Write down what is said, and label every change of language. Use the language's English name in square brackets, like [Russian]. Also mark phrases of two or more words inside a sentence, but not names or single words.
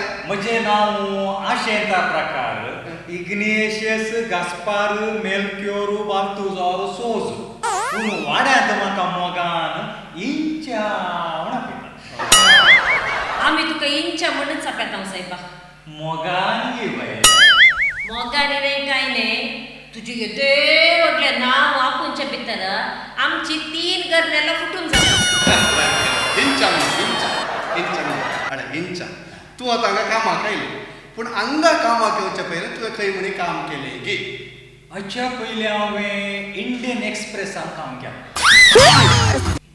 [Konkani] म्हजें नांव आशेंता प्रकार इग्नेशियस गास्पार मेल्क्योर बाल्तुजार सोज पूण वाड्यांत म्हाका मोगान इंच्या म्हणा पळयता आमी तुका इंच्या म्हणून चापेतांव सायबा मोगान घे बाय मोगानी नाही काय नाही तुझे येते व्हडले नाव आपूणच्या भितर आमची 3 गर्नेला फुटून जातात इंचा तूं आतां हांगा कामाक आयली पूण हांगा कामाक येवचे पयलीं तुवें खंय म्हणी काम केलें गी हाच्या पयलीं हांवें इंडियन एक्सप्रेसान काम केलें